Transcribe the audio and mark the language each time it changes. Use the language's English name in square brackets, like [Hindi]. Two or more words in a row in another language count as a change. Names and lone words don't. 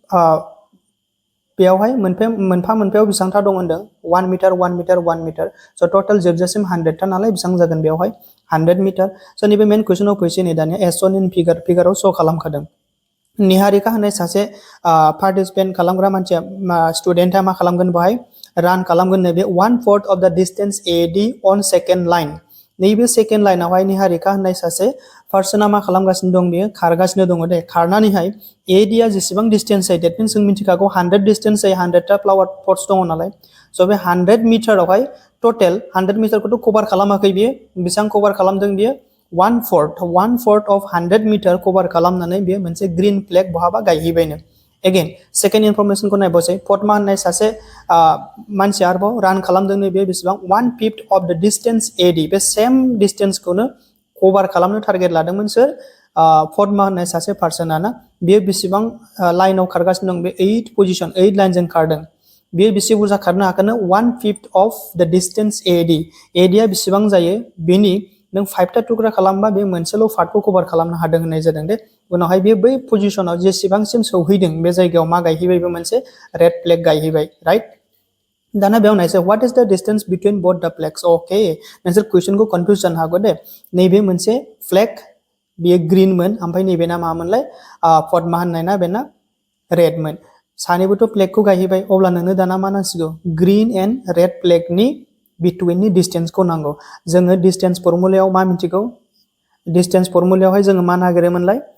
[Bodo] बेयावहाय मोनफायाव बेसेबां था दं होनदों 1 मीटर स' टोटल जोबजासिम 100 था नालाय बेसेबां जागोन बेयावहाय 100 मीटर स' नैबे मेन क्वेश्चनाव फैसै नै दानिया एसवन इन फिगाराव श' खालामखादों निहारिका होननाय सासे पार्टिसिपेट खालामग्रा मानसिया स्टुडेन्टआ मा खालामगोन बेवहाय रान खालामगोन नैबे [English] 1/4 of the distance AD on second line [Bodo] नैबे सेकेंड लाइनावहाय निहारिका होननाय सासे पार्सना मा खालामगासिनो दं बेयो खारगासिनो दङ दे खारनानैहाय AD आ जेसेबां डिस्टेंस जायो [English] that means [Bodo] जों मिथिखागौ 100 डिस्टेंस जायो 100 ता [English] flower pots [Bodo] दङ नालाय स' बे 100 मीटरावहाय टोटल 100 मीटरखौथ' कभार खालामाखै बियो बेसेबां कभार खालामदों बियो [English] 1/4 of 100 metre [Bodo] कभार खालामनानै बियो मोनसे [English] green flag [Bodo] बहाबा गायहैबायनो अगेन सेकेंड इनफरमेशनखौ नायबावसै पद्मा होननाय सासे मानसिया आरोबाव रान खालामदोंनो बे बेसेबां [English] 1/5 of the distance AD [Bodo] बे सेम डिस्टेंसखौनो कभार खालामनो टारगेट लादोंमोन सोर पद्मा होननाय सासे पार्सना ना बियो बेसेबां लाइनाव खारगासिनो दं बे 8 लाइनजों खारदों बेयो बेसे बुरजा खारनो हागोन [English] 1/5 of the distance AD [Bodo] आ बेसेबां जायो बेनि नों 5 टा टुक्रा खालामबा बे मोनसेल' पार्टखौ कभार खालामनो हादों होननाय जादों दे उनावहाय बे बै पोजिशनाव जेसेबांसिम सौहैदों बे जायगायाव मा गायहैबायबो मोनसे [English] red flag [Bodo] गायहैबाय राइट दाना बेयाव नायसै [English] what is the distance between both the flags okay [Bodo] नोंसोर क्वेश्चनखौ कन्फ्यूज जानो हागौ दे नैबे मोनसे फ्लेग बेयो ग्रीनमोन ओमफ्राय नैबेना मामोनलाय पद्मा होननाय ना बेना रेडमोन सानैबोथ' फ्लेगखौ गायहैबाय अब्ला नोंनो दाना मा नांसिगौ [English] green and red [Bodo] फ्लेगनि बिटवीननि डिस्टेन्सखौ नांगौ जोङो डिस्टेन्स फर्मुलायाव मा मिथिगौ डिस्टेन्स फर्मुलायावहाय जोङो मा नागिरोमोनलाय